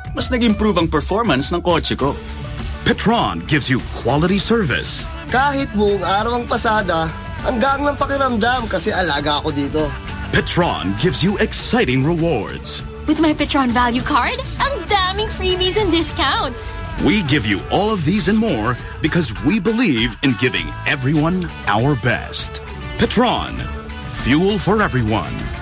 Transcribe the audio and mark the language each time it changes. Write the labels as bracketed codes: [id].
[tl] Mas nag-improve ang performance ng kotse ko. [en] Petron gives you quality service. [tl] Kahit buong araw ang pasada, hanggang ng pakiramdam kasi alaga ako dito. [en] Petron gives you exciting rewards. With my Petron Value Card, I'm damning freebies and discounts. We give you all of these and more because we believe in giving everyone our best. Petron, fuel for everyone.